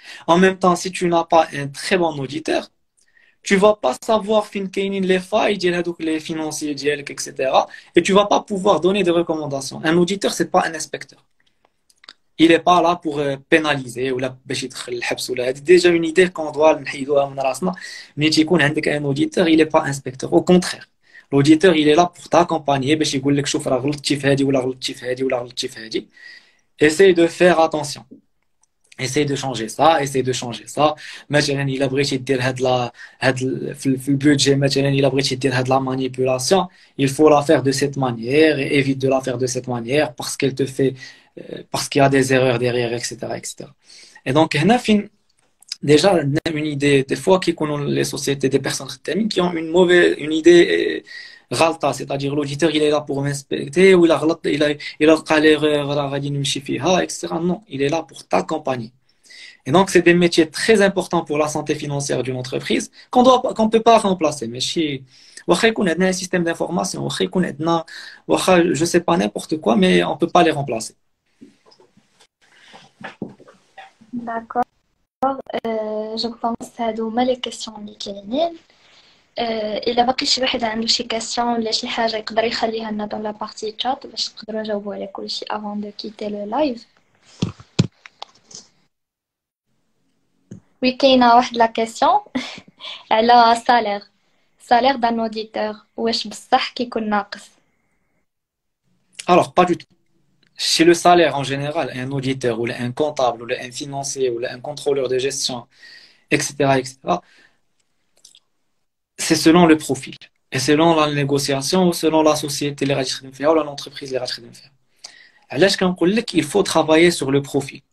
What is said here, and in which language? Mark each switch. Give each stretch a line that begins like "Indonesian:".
French: En même temps, si tu n'as pas un très bon auditeur, tu vas pas savoir
Arabic: fin kainin
French: les failles les financiers etc. Et tu vas pas pouvoir donner des recommandations. Un auditeur, c'est pas un inspecteur. Il est pas là pour pénaliser ou là c'est déjà une idée qu'on doit
Arabic: نحيدوها من راسنا.
French: Mais
Arabic: تيكون عندك
French: un auditeur, il est pas inspecteur. Au contraire. L'auditeur, il est là pour t'accompagner
Arabic: باش يقول لك شوف راه غلطتي في هذه ولا غلطتي في هذه ولا غلطتي في هذه.
French: Essaye de faire attention. Essaye de changer ça, essaye de changer ça.
Arabic: مثلا إلا بغيتي دير في البودجي مثلا إلا بغيتي دير هاد
French: la manipulation, il faut la faire de cette manière et évite de la faire de cette manière parce qu'elle te fait parce qu'il y a des erreurs derrière, etc., etc. Et donc
Arabic: هنا فين
French: déjà une idée des fois qui connaissent les sociétés des personnes qui ont une idée
Arabic: غلطة,
French: c'est-à-dire l'auditeur il est là pour m'inspecter ou il a لقى l'erreur
Arabic: راه غادي نمشي فيها,
French: etc. Non, il est là pour t'accompagner. Et donc c'est des métiers très importants pour la santé financière d'une entreprise qu'on peut pas remplacer. Mais si
Arabic: واخا يكون عندنا
French: un système d'information, واخا يكون عندنا واخا je sais pas n'importe quoi, mais on peut pas les remplacer. D'accord. Je pense
Arabic: هادو هما لي كيسيون اللي كاينين. الا باقي شي واحد عنده شي كاستيون ولا شي حاجه يقدر يخليها لنا
French: dans la partie chat
Arabic: باش نقدروا نجاوبوا على كلشي
French: avant de quitter le live.
Arabic: وي كاينه واحد لا كيسيون على
French: salaire d'un auditeur
Arabic: واش بصح كيكون ناقص.
French: Alors pas du tout. Chez le salaire en général, un auditeur ou un comptable ou un financier ou un contrôleur de gestion, etc., etc., c'est selon le profil. Et selon la négociation ou selon la société ou l'entreprise
Arabic: علاش كنقول لك
French: il faut travailler sur le profil.